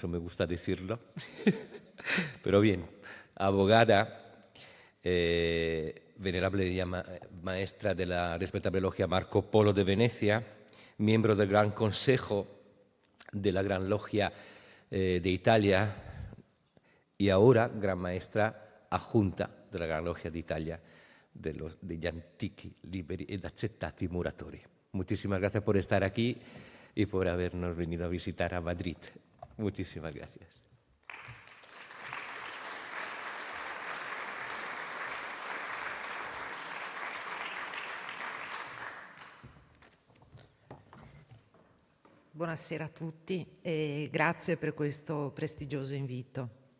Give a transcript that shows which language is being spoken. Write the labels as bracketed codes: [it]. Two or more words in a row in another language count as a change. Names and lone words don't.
[es] me gusta decirlo, pero bien, abogada, venerable maestra de la respetable logia Marco Polo de Venecia, miembro del Gran Consejo de la Gran Logia de Italia y ahora gran maestra adjunta de la Gran Logia de Italia degli antichi, liberi ed accettati muratori. Muchísimas gracias por estar aquí y por habernos venido a visitar a Madrid. Muchísimas gracias. [it] Buonasera a tutti e grazie per questo prestigioso invito.